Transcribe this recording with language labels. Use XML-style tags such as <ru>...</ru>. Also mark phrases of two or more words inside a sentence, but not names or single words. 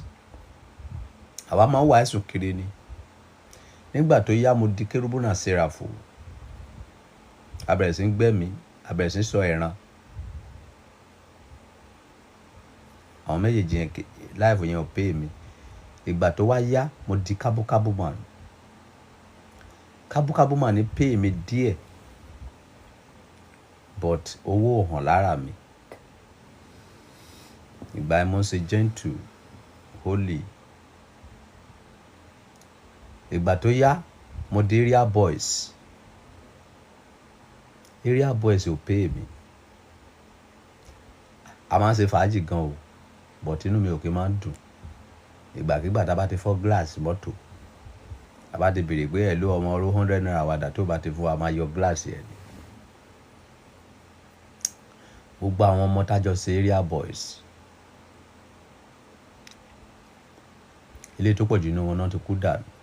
<yo>Àwa máa ń wá ẹ̀sùn kiri ni. Nígbà tó yá mo di kérúbù náà séráfù. A bẹ̀rẹ̀ sí ń gbẹ́mí, a bẹ̀rẹ̀ sí ń sọ ẹran. Àwọn méjèèjì yẹn life yẹn ò pay mi. Ìgbà tó wá yá mo di kábúkábú man. Kábúkábú man ní pay mi díẹ̀, but owó ò hàn lára mi. Ìgbà yẹn mo ń ṣe</yo> <en>gentle, holy.</en> <yo>Ìgbà tó yá mo di</yo> <en>area boys. Area boys</en> <yo>ò pay mi. A máa ń ṣe fàájì gan o, but inú mi ò kí máa ń dùn. Ìgbàkígbà tá bá ti fọ́ glass mọ́tò, tá bá ti béèrè pé ẹ ló ọmọ oró 100 naira wàdà tó bá ti fún wa máa yọ glass yẹn ni. Gbogbo àwọn ọmọ tájọ ṣe</yo> <en>area boys,</en> <yo>ilé tó pọ̀ jù nínú wọn náà ti kú dànù.</yo>